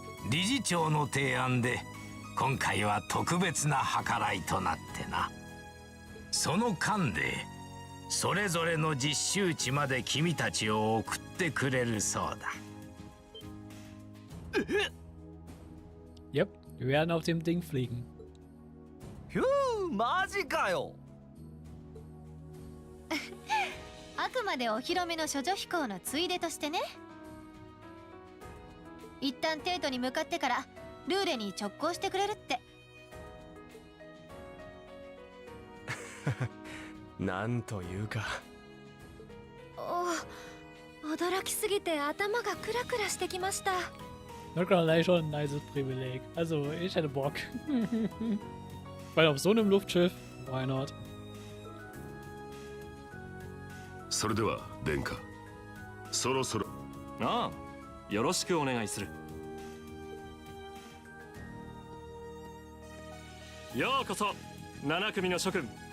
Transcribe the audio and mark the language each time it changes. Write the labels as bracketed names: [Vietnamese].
[Japanese] 理事長の提案で今回は特別な計らいとなってな。その間でそれぞれの実習地まで君たちを送ってくれるそうだ。 [German] Yep, wir werden auf dem Ding fliegen. [Japanese] マジかよ。あくまでお披露目の処女飛行のついでとしてね。一旦テートに向かってからルーレに直行してくれるって。なんというか。驚きすぎて頭がクラクラしてきました。 [German] Das ist gleich schon ein nices Privileg. Also, ich hätte Bock. Weil auf so einem Luftschiff, [English] why not? [Japanese] それでは殿下、そろそろ。ああ、よろしくお願いする。ようこそ7組の諸君。